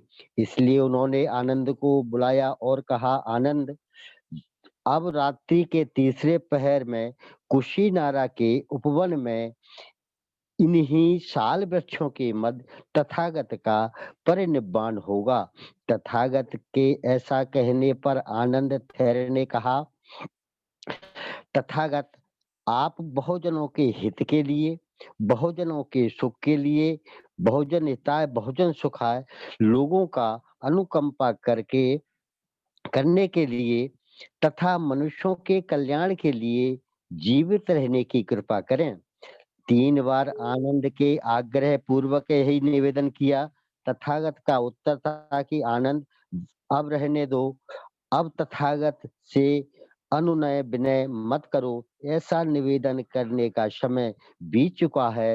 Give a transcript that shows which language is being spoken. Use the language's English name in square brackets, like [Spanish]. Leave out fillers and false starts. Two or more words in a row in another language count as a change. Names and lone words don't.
[Hindi] इसलिए उन्होंने आनंद को बुलाया और कहा, आनंद, अब रात्रि के तीसरे पहर में कुशीनारा के उपवन में इन्हीं साल वृक्षों के मध्य तथागत का परिनिब्बाण होगा। तथागत के ऐसा कहने पर आनंद ठहर ने कहा, तथागत आप बहुजनों के हित के लिए, बहुजनों के सुख के लिए, [Pali] बहुजन हिताय बहुजन सुखाय [Hindi] लोगों का अनुकंपा करके करने के लिए तथा मनुष्यों के कल्याण के लिए जीवित रहने की कृपा करें। 3 बार आनंद के आग्रह पूर्वक यही निवेदन किया। तथागत का उत्तर था कि आनंद अब रहने दो, अब तथागत से अनुनय विनय मत करो, ऐसा निवेदन करने का समय बीत चुका है।